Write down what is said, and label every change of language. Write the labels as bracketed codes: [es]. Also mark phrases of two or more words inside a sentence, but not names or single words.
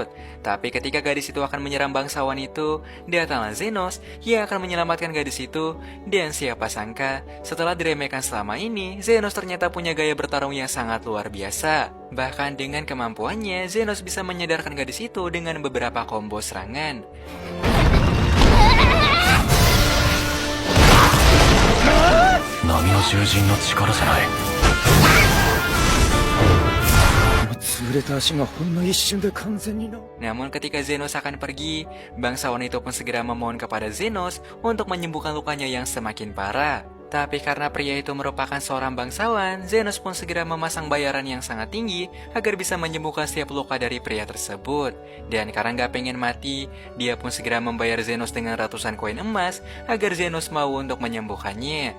[id] Tapi ketika gadis itu akan menyerang bangsawan itu, datanglah Zenos yang akan menyelamatkan gadis itu. Dan siapa sangka setelah diremehkan selama ini, Zenos ternyata punya gaya bertarung yang sangat luar biasa. Bahkan dengan kemampuannya, Zenos bisa menyadarkan gadis itu dengan beberapa combo serangan. [ja] 波の獣人の力じゃない。潰れた足がほんの一瞬で完全にな。 [id] Namun ketika Zenos akan pergi, bangsawan itu pun segera memohon kepada Zenos untuk menyembuhkan lukanya yang semakin parah. Tapi karena pria itu merupakan seorang bangsawan, Zenos pun segera memasang bayaran yang sangat tinggi agar bisa menyembuhkan setiap luka dari pria tersebut. Dan karena gak pengen mati, dia pun segera membayar Zenos dengan ratusan koin emas agar Zenos mau untuk menyembuhkannya.